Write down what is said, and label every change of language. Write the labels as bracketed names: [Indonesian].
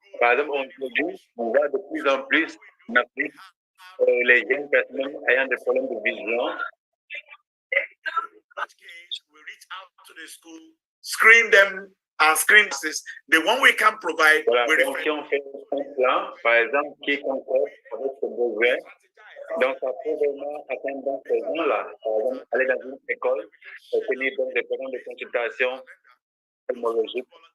[French] Par exemple, on voit de plus en plus en Afrique les jeunes personnes ayant des problèmes de vision. [English] In that case, we reach out to the school, screen them and screen this. The one we can provide. [French] Voilà, donc si on fait un plan, par exemple, qui concorde avec ce besoin, donc ça peut vraiment atteindre ces gens-là. Par exemple, aller dans une école, tenir donc des programmes de consultation pneumologique.